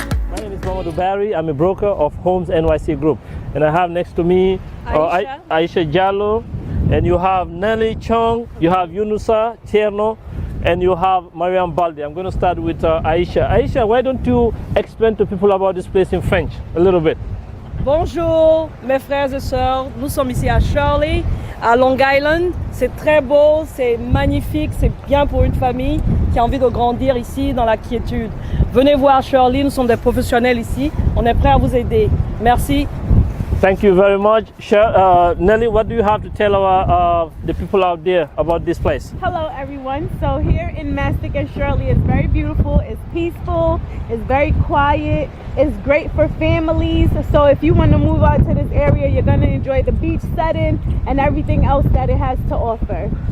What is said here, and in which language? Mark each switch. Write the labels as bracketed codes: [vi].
[en] My name is Mamadou Barry. I'm a broker of Homes NYC Group, and I have next to me Aisha Jallo, and you have Nelly Chong, you have Yunusa Tierno, and you have Mariam Balde. I'm going to start with Aisha. Aisha, why don't you explain to people about this place in French a little bit? [fr] Bonjour mes frères et sœurs, nous sommes ici à Shirley, à Long Island. C'est très beau, c'est magnifique, c'est bien pour une famille qui a envie de grandir ici dans la quiétude. Venez voir Shirley, nous sommes des professionnels ici, on est prêts à vous aider. Merci. [en] Thank you very much. Nelly, what do you have to tell the people out there about this place? Hello everyone. So here in Mastic and Shirley, it's very beautiful, it's peaceful, it's very quiet, it's great for families. So if you want to move out to this area, you're going to enjoy the beach setting and everything else that it has to offer.